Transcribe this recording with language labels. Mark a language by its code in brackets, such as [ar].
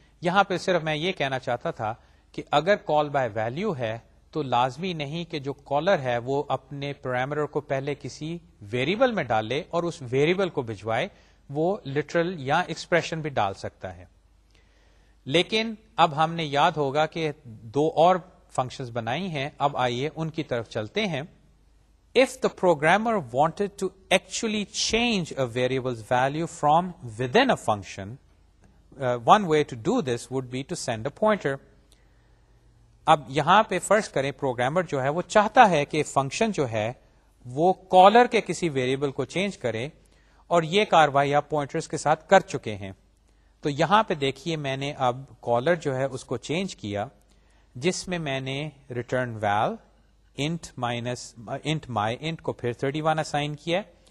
[ur] یہاں پہ صرف میں یہ کہنا چاہتا تھا کہ اگر کال بائی ویلیو ہے تو لازمی نہیں کہ جو کالر ہے وہ اپنے پیرامیٹر کو پہلے کسی ویریبل میں ڈالے اور اس ویریبل کو بھجوائے, وہ لٹرل یا ایکسپریشن بھی ڈال سکتا ہے. لیکن اب ہم نے یاد ہوگا کہ دو اور فنکشنز بنائی ہیں, اب آئیے ان کی طرف چلتے ہیں. [en] If the programmer wanted to actually change a variable's value from within a function, one way to do this would be to send a pointer. [ur] اب یہاں پہ فرض کریں پروگرامر جو ہے وہ چاہتا ہے کہ فنکشن جو ہے وہ کالر کے کسی ویریبل کو چینج کرے اور یہ کاروائی آپ پوائنٹرز کے ساتھ کر چکے ہیں. تو یہاں پہ دیکھیے میں نے اب کالر جو ہے اس کو چینج کیا جس میں میں نے ریٹرن ویل int my_int کو پھر 31 اسائن کیا.